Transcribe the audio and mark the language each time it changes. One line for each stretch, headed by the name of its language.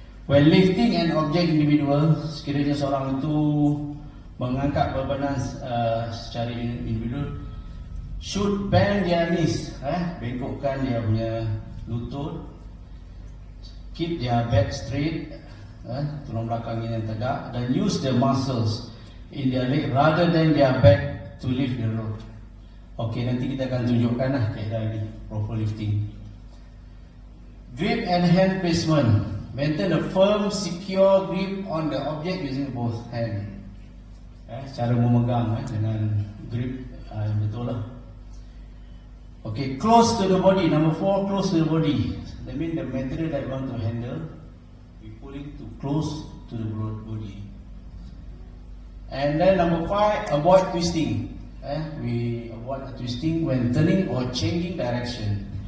English: When lifting an object individual,
Malay: sekiranya seorang itu mengangkat bebanan secara individual,
English: should bend their knees,
Malay: bengkokkan dia punya lutut,
English: keep their back straight,
Malay: tulang belakangnya yang tegak,
English: dan use the muscles in their leg rather than their back to lift the load.
Malay: Okay, nanti kita akan tunjukkan kaedah ini, proper lifting.
English: Grip and hand placement. Maintain a firm, secure grip on the object using both hand.
Malay: Cara memegang dengan grip yang betul lah.
English: Okay, close to the body. Number 4, close to the body. That means the material that you want to handle, we pull it to close to the body. And then number 5, avoid twisting. We avoid twisting when turning or changing direction.